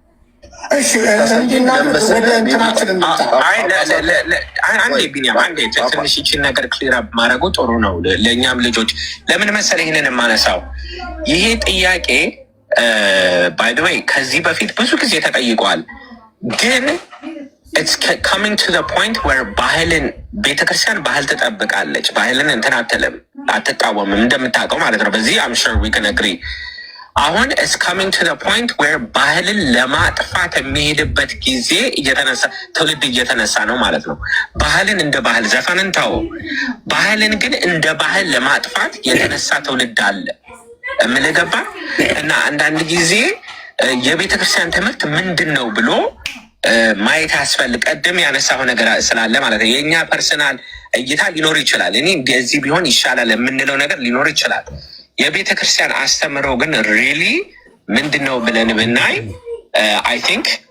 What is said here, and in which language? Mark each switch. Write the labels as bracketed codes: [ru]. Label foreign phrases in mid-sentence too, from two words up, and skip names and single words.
[am] አንዴ ቢኒያም አንዴ ትንሽ ይችን ነገር [en] clear up [am] ማድረጉ ጥሩ ነው ለእኛም ልጆች። ለምን መሰለህ ይህንን የማነሳው ይሄ ጥያቄ [en] by the way [am] ከዚህ በፊት ብዙ ጊዜ ተጠይቋል፣ ግን [en] it's coming to the point where [am] ባህልን ቤተክርስቲያን ባህል ትጠብቃለች፣ ባህልን እንትን አትልም፣ አትቃወምም እንደምታውቀው ማለት ነው። በዚህ [en] I'm sure we can agree። [am] አሁን [en] it's coming to the point where [am] ባህልን ለማጥፋት የሚሄድበት ጊዜ እየተነሳ ትውልድ እየተነሳ ነው ማለት ነው። ባህልን እንደ ባህል ዘፈንን ተው፣ ባህልን ግን እንደ ባህል ለማጥፋት የተነሳ ትውልድ አለ የምልገባ እና አንዳንድ ጊዜ የቤተክርስቲያን ትምህርት ምንድን ነው ብሎ ማየት ያስፈልግ። ቀደም ያነሳው ነገር ስላለ ማለት ነው። የእኛ ፐርሰናል እይታ ሊኖር ይችላል። እኔ እንደዚህ ቢሆን ይሻላል የምንለው ነገር ሊኖር ይችላል። የቤተ ክርስቲያን አስተምሮ ግን ሪሊ ምንድን ነው ብለን ብናይ [en] I think